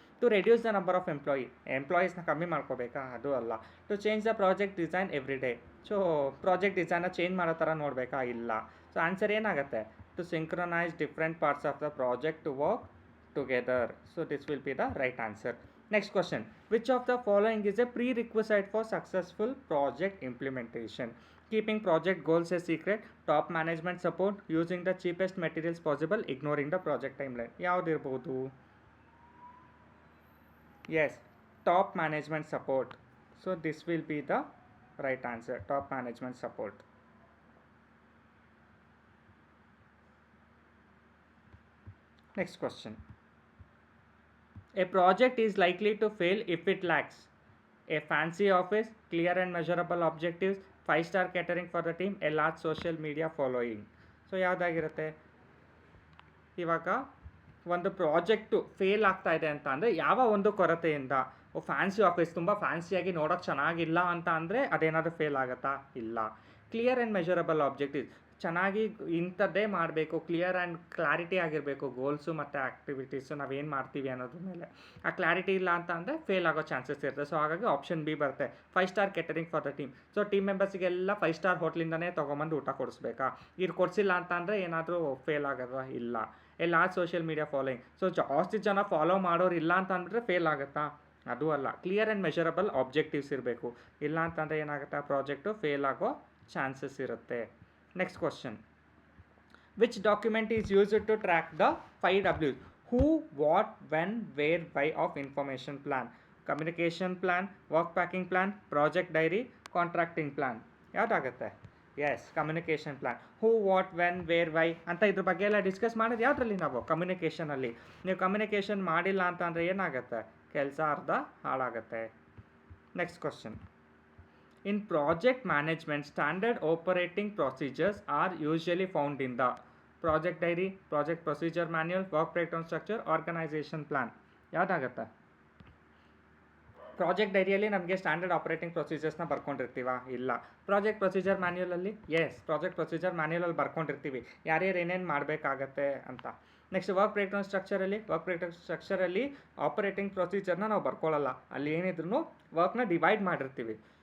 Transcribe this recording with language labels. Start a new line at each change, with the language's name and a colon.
English: to reduce the number of ಎಂಪ್ಲಾಯೀಸ್ನ
Kannada: ಕಮ್ಮಿ ಮಾಡ್ಕೋಬೇಕಾ, ಅದು ಅಲ್ಲ.
English: To change the project design every day. So project ಡಿಸೈನ್ನ change
Kannada: ಮಾಡೋ ಥರ ನೋಡಬೇಕಾ, ಇಲ್ಲ. ಸೊ ಆನ್ಸರ್ ಏನಾಗುತ್ತೆ,
English: To synchronise different parts of the project to work together. So this will be the right answer. Next question. Which of the following is a prerequisite for successful project implementation? Keeping project goals a secret, top management support, using the cheapest materials possible, ignoring the project timeline.
Kannada: ಯಾವ್ದಿರ್ಬೋದು?
English: Yes, top management support. So this will be the right answer, top management support. Next question. A project is likely to fail if it lacks a fancy office, clear and measurable objectives, 5-star catering for the team, a large social media following.
Kannada: So ಯಾವುದಾಗಿರುತ್ತೆ? ಇವಾಗ ಒಂದು project fail ಆಗ್ತಾ ಇದೆ ಅಂತ ಅಂದರೆ ಯಾವ ಒಂದು ಕೊರತೆಯಿಂದ, fancy office ತುಂಬ ಫ್ಯಾನ್ಸಿಯಾಗಿ ನೋಡೋಕ್ಕೆ ಚೆನ್ನಾಗಿಲ್ಲ ಅಂತ ಅಂದರೆ ಅದೇನಾದರೂ ಫೇಲ್ ಆಗುತ್ತಾ? ಇಲ್ಲ.
English: clear and measurable objectives,
Kannada: ಚೆನ್ನಾಗಿ ಇಂಥದ್ದೇ ಮಾಡಬೇಕು, ಕ್ಲಿಯರ್ ಆ್ಯಂಡ್ ಕ್ಲಾರಿಟಿ ಆಗಿರಬೇಕು ಗೋಲ್ಸು ಮತ್ತು ಆ್ಯಕ್ಟಿವಿಟೀಸು ನಾವೇನು ಮಾಡ್ತೀವಿ ಅನ್ನೋದ್ರ ಮೇಲೆ. ಆ ಕ್ಲಾರಿಟಿ ಇಲ್ಲ ಅಂತ ಅಂದರೆ ಫೇಲ್ ಆಗೋ ಚಾನ್ಸಸ್ ಇರುತ್ತೆ. ಸೊ ಹಾಗಾಗಿ ಆಪ್ಷನ್ ಬಿ ಬರುತ್ತೆ,
English: 5-star catering for the team.
Kannada: So team ಮೆಂಬರ್ಸಿಗೆಲ್ಲ 5-star ಹೋಟ್ಲಿಂದನೇ ತೊಗೊಂಬಂದು ಊಟ ಕೊಡಿಸ್ಬೇಕಾ? ಇದು ಕೊಡಿಸಿಲ್ಲ ಅಂತ ಅಂದರೆ ಏನಾದರೂ ಫೇಲ್ ಆಗೋದಾ? ಇಲ್ಲ.
English: a large social media following,
Kannada: so ಜಾಸ್ತಿ ಜನ ಫಾಲೋ ಮಾಡೋರು ಇಲ್ಲ ಅಂತ ಅಂದ್ಬಿಟ್ರೆ ಫೇಲ್ ಆಗುತ್ತಾ? ಅದು ಅಲ್ಲ.
English: clear and measurable objectives
Kannada: ಇರಬೇಕು, ಇಲ್ಲ ಅಂತಂದರೆ ಏನಾಗುತ್ತೆ, ಆ ಪ್ರಾಜೆಕ್ಟು ಫೇಲ್ ಆಗೋ ಚಾನ್ಸಸ್ ಇರುತ್ತೆ.
English: Next question. Which document is used to track the 5 W's? Who, what, when, where, why of information plan? Communication plan, work packing plan, project diary, contracting plan.
Kannada: ಯಾವುದಾಗುತ್ತೆ?
English: Yes, communication plan. Who, what, when, where, why
Kannada: ಅಂತ ಇದ್ರ ಬಗ್ಗೆ ಎಲ್ಲ discuss ಮಾಡೋದು ಯಾವುದ್ರಲ್ಲಿ? ನಾವು ಕಮ್ಯುನಿಕೇಷನಲ್ಲಿ. ನೀವು communication ಮಾಡಿಲ್ಲ ಅಂತ ಅಂದರೆ ಏನಾಗುತ್ತೆ, ಕೆಲಸ ಅರ್ಧ ಹಾಳಾಗುತ್ತೆ.
English: Next question. In project management, standard operating procedures are usually found in the project diary, project procedure manual, work breakdown structure, organization plan.
Kannada: ಯಾವುದಾಗುತ್ತೆ? Project ಡೈರಿಯಲ್ಲಿ ನಮಗೆ ಸ್ಟ್ಯಾಂಡರ್ಡ್ ಆಪರೇಟಿಂಗ್ ಪ್ರೊಸೀಜರ್ಸ್ನ ಬರ್ಕೊಂಡಿರ್ತೀವ? ಇಲ್ಲ. Project procedure ಮ್ಯಾನ್ಯುಲಲ್ಲಿ? S, project procedure ಮ್ಯಾನ್ಯುಲಲ್ಲಿ ಬರ್ಕೊಂಡಿರ್ತೀವಿ ಯಾರ್ಯಾರು ಏನೇನು ಮಾಡಬೇಕಾಗತ್ತೆ ಅಂತ. Next work breakdown ಸ್ಟ್ರಕ್ಚರಲ್ಲಿ, work breakdown ಸ್ಟ್ರಕ್ಚರಲ್ಲಿ operating ಪ್ರೊಸೀಜರ್ನ ನಾವು ಬರ್ಕೊಳ್ಳಲ್ಲ, ಅಲ್ಲಿ ಏನಿದ್ರು ವರ್ಕ್ನ ಡಿವೈಡ್ ಮಾಡಿರ್ತೀವಿ.